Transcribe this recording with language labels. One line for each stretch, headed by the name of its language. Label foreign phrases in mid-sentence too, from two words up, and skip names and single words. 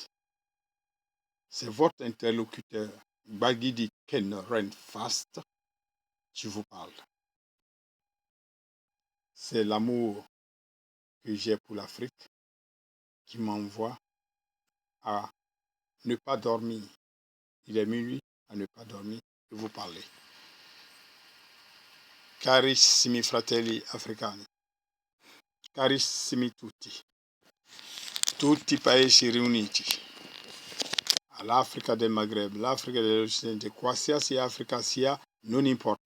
French: C'est votre interlocuteur, Bagidi Ken Renfast, qui vous parle. C'est l'amour que j'ai pour l'Afrique qui m'envoie à ne pas dormir. Il est minuit, à ne pas dormir et vous parler.
Italian: Carissimi fratelli africani, carissimi tutti i paesi riuniti, all'Africa del Maghreb, l'Africa dell'Occidente, qualsiasi Africa sia, non importa.